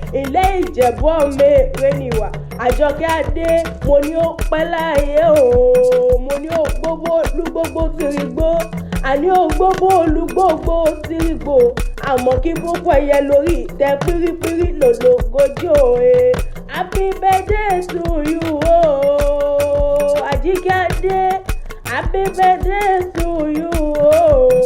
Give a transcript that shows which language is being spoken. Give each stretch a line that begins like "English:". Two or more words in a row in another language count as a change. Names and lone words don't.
Yoruba: Ilé Ìjẹ̀bú ọmọ èrè ni wà. Àjọkẹ́ Adé, mo ní ó pẹ́ láyé o, mo ní ó gbógbó olúgbógbó tìrìgbó, àní ó gbógbó olúgbógbó tìrìgbó, àmọ́ kí búkú ẹyẹ lórí ìtẹ́ pírípírí lòlógójì o, eh.
English: Happy birthday to you o, Àjíkẹ́ Adé, happy birthday to you o.